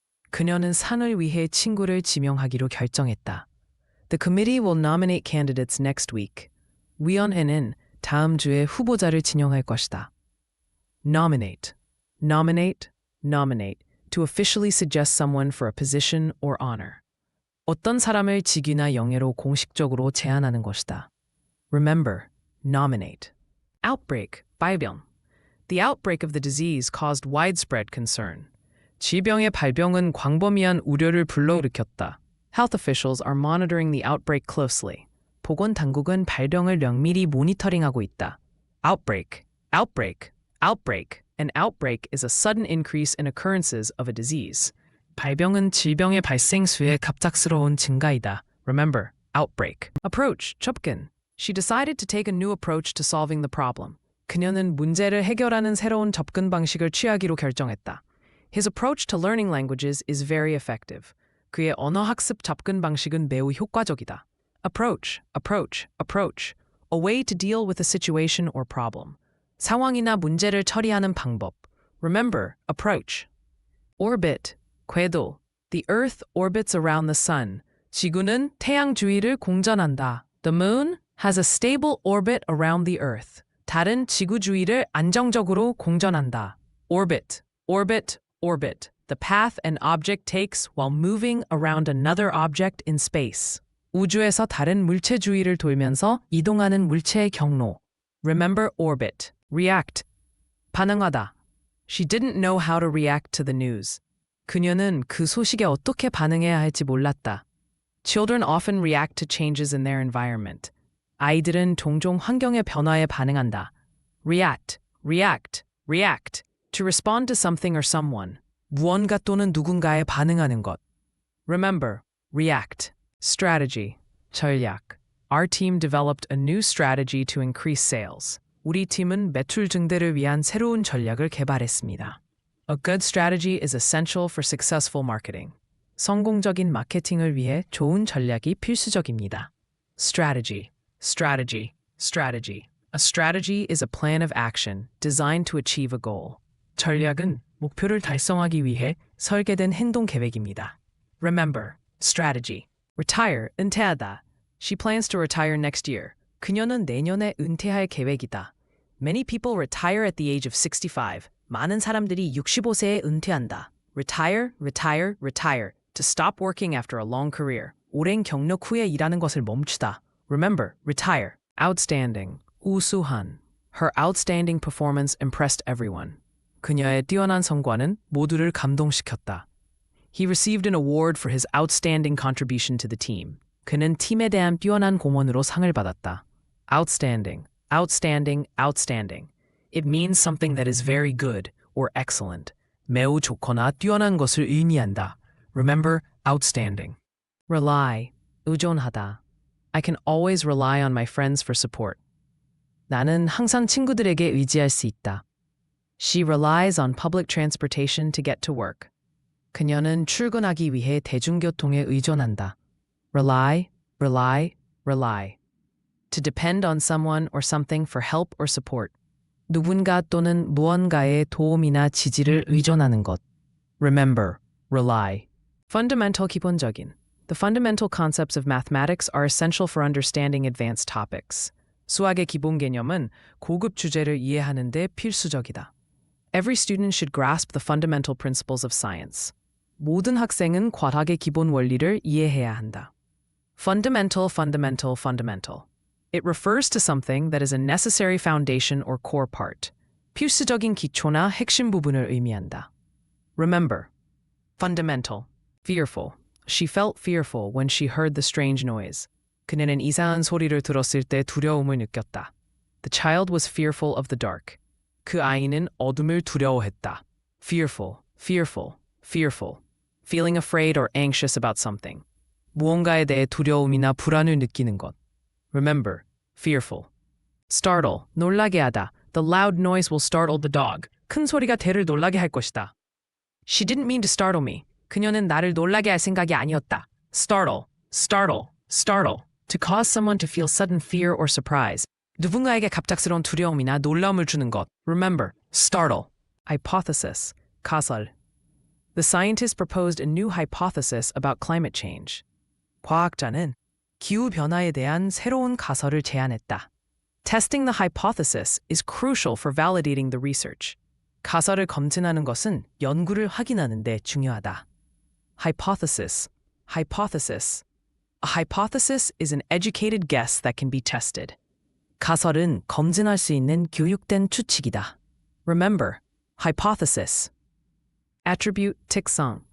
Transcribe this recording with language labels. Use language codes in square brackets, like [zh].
[ko] 그녀는 상을 위해 친구를 지명하기로 결정했다. [en] The committee will nominate candidates next week. [ko] 위원회는 다음 주에 후보자를 지명할 것이다. [en] Nominate. Nominate, nominate. To officially suggest someone for a position or honor. [ko] 어떤 사람을 직위나 영예로 공식적으로 제안하는 것이다. [en] Remember, nominate. Outbreak, 발병. The outbreak of the disease caused widespread concern. [ko] 질병의 발병은 광범위한 우려를 불러일으켰다. [en] Health officials are monitoring the outbreak closely. [ko] 보건당국은 발병을 면밀히 모니터링하고 있다. [en] Outbreak, outbreak, outbreak. An outbreak is a sudden increase in occurrences of a disease. [ko] 발병은 질병의 발생 수의 갑작스러운 증가이다. [en] Remember, outbreak. Approach, 접근. She decided to take a new approach to solving the problem. [ko] 그녀는 문제를 해결하는 새로운 접근 방식을 취하기로 결정했다. [en] His approach to learning languages is very effective. [ko] 그의 언어 학습 접근 방식은 매우 효과적이다. [en] Approach, approach, approach. A way to deal with a situation or problem. [ko] 상황이나 문제를 처리하는 방법. [en] Remember, approach. Orbit, 궤도. The Earth orbits around the sun. [ko] 지구는 태양 주위를 공전한다. [en] The moon has a stable orbit around the Earth. [ko] 달은 지구 주위를 안정적으로 공전한다. [en] Orbit, orbit, orbit. The path an object takes while moving around another object in space. [ko] 우주에서 다른 물체 주위를 돌면서 이동하는 물체의 경로. [en] Remember orbit. React. 반응하다. She didn't know how to react to the news. [ko] 그녀는 그 소식에 어떻게 반응해야 할지 몰랐다. [en] Children often react to changes in their environment. [ko] 아이들은 종종 환경의 변화에 반응한다. [en] React, react, react. To respond to something or someone. [ko] 무언가 또는 누군가에 반응하는 것. [en] Remember, react. Strategy, 전략. Our team developed a new strategy to increase sales. [ko] 우리 팀은 매출 증대를 위한 새로운 전략을 개발했습니다. [en] A good strategy is essential for successful marketing. [ko] 성공적인 마케팅을 위해 좋은 전략이 필수적입니다. [en] Strategy, strategy, strategy. A strategy is a plan of action designed to achieve a goal. [ko] 전략은 목표를 달성하기 위해 설계된 행동 계획입니다. [en] Remember, strategy. Retire, 은퇴하다. She plans to retire next year. [ko] 그녀는 내년에 은퇴할 계획이다. [en] Many people retire at the age of 65. [ko] 많은 사람들이 65세에 은퇴한다. [en] Retire, retire, retire. To stop working after a long career. [ko] 오랜 경력 후에 일하는 것을 멈추다. [en] Remember, retire. Outstanding, 우수한. Her outstanding performance impressed everyone. [ko] 그녀의 뛰어난 성과는 모두를 감동시켰다. [en] He received an award for his outstanding contribution to the team. [ko] 그는 팀에 대한 뛰어난 공헌으로 상을 받았다. [en] Outstanding, outstanding, outstanding. It means something that is very good or excellent. [ko] 매우 좋거나 뛰어난 것을 의미한다. [en] Remember, outstanding. Rely, 의존하다. I can always rely on my friends for support. [ko] 나는 항상 친구들에게 의지할 수 있다. [en] She relies on public transportation to get to work. [ko] 그녀는 출근하기 위해 대중교통에 의존한다. [en] Rely, rely, rely. To depend on someone or something for help or support. [ko] 누군가 또는 무언가의 도움이나 지지를 의존하는 것. [en] Remember, rely. Fundamental 기본적인. The fundamental concepts of mathematics are essential for understanding advanced topics. [ko] 수학의 기본 개념은 고급 주제를 이해하는 데 필수적이다. [en] Every student should grasp the fundamental principles of science. [ko] 모든 학생은 과학의 기본 원리를 이해해야 한다. [en] Fundamental, fundamental, fundamental. It refers to something that is a necessary foundation or core part. [ko] 필수적인 기초나 핵심 부분을 의미한다. [en] Remember, fundamental, fearful. She felt fearful when she heard the strange noise. [ko] 그녀는 이상한 소리를 들었을 때 두려움을 느꼈다. [en] The child was fearful of the dark. [ko] 그 아이는 어둠을 두려워했다. [en] Fearful, fearful, fearful. Feeling afraid or anxious about something. [ko] 무언가에 대해 두려움이나 불안을 느끼는 것. [en] Remember, fearful. [ko] Startle, 놀라게 하다. [en] The loud noise will startle the dog. [ko] 큰 소리가 개를 놀라게 할 것이다. [en] She didn't mean to startle me. [ko] 그녀는 나를 놀라게 할 생각이 아니었다. [en] Startle, startle, startle. To cause someone to feel sudden fear or surprise. [ko] 누군가에게 갑작스러운 두려움이나 놀라움을 주는 것. [en] Remember, startle. Hypothesis, 가설. The scientists proposed a new hypothesis about climate change. [ko] 과학자는 기후변화에 대한 새로운 가설을 제안했다. [en] Testing the hypothesis is crucial for validating the research. [ko] 가설을 검증하는 것은 연구를 확인하는 데 중요하다. [en] Hypothesis, hypothesis. A hypothesis is an educated guess that can be tested. [ko] 가설은 검증할 수 있는 교육된 추측이다. [en] Remember, hypothesis. Attribute, 특성.